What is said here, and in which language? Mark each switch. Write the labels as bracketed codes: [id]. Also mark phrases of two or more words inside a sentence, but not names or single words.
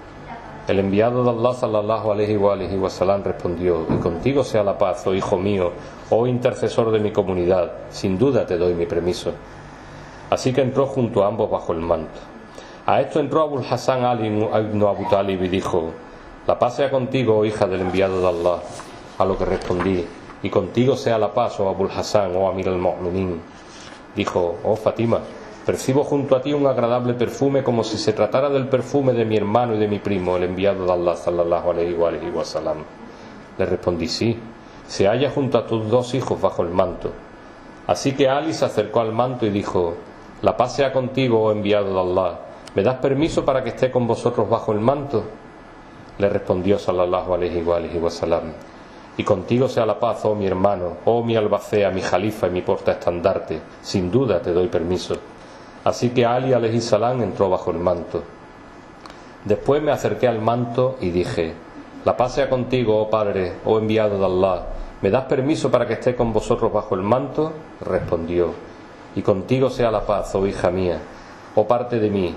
[es] El enviado de Allah [ar] صلى الله عليه وسلم [es] respondió: y contigo sea la paz, oh hijo mío, oh intercesor de mi comunidad. Sin duda te doy mi permiso. Así que entró junto a ambos bajo el manto. A esto entró Abul Hasan Ali ibn Abu Talib y dijo: la paz sea contigo, oh hija del enviado de Allah. A lo que respondí: y contigo sea la paz, oh Abul Hasan, oh [ar] أمير المؤمنين. [es] Dijo: oh Fatima, percibo junto a ti un agradable perfume, como si se tratara del perfume de mi hermano y de mi primo, el enviado de Allah [ar] صلى الله عليه وسلم. [es] Le respondí: sí, se halla junto a tus dos hijos bajo el manto. Así que Ali se acercó al manto y dijo: la paz sea contigo, oh enviado de Allah. ¿Me das permiso para que esté con vosotros bajo el manto? Le respondió [ar] صلى الله عليه وسلم: [es] y contigo sea la paz, oh mi hermano, oh mi albacea, mi jalifa y mi portaestandarte. Sin duda te doy permiso. Así que Ali [ar] عليه السلام [es] entró bajo el manto. Después me acerqué al manto y dije: la paz sea contigo, oh padre, oh enviado de Allah. ¿Me das permiso para que esté con vosotros bajo el manto? Respondió: y contigo sea la paz, oh hija mía, oh parte de mí.